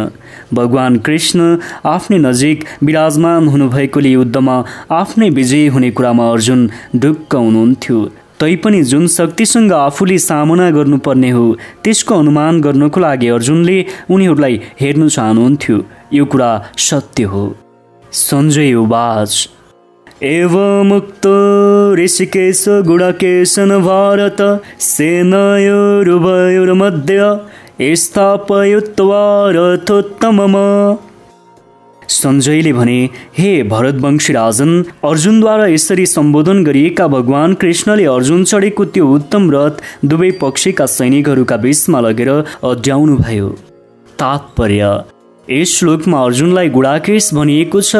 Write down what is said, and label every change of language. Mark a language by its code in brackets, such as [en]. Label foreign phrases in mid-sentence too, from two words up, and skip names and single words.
[ne] भगवान कृष्ण आफ्नै नजिक विराजमान हुनुभएकोले युद्धमा आफ्नै विजयी हुने कुरामा अर्जुन ढुक्क हुनुहुन्थ्यो। तैपनि जुन शक्तिसँग आफूले सामना गर्नुपर्ने हो त्यसको अनुमान गर्नको लागि अर्जुनले उनीहरूलाई हेर्न चाहनुहुन्थ्यो। यो कुरा सत्य हो। [sa] सञ्जय उवाच एवमुक्तो ऋषिकेश गुडाकेशन भारत सेनयोरुभयोर्मध्ये स्थापयित्वा रथोत्तमम्। [ne] सञ्जयले भने, हे भरतवंशी राजन, अर्जुनद्वारा यसरी सम्बोधन गरिएका भगवान कृष्णले अर्जुन चढेको त्यो उत्तम रथ दुवै पक्षका सैनिकहरूका बीचमा लगेर अड्याउनुभयो। तात्पर्य, यस श्लोकमा अर्जुनलाई गुडाकेश भनिएको छ।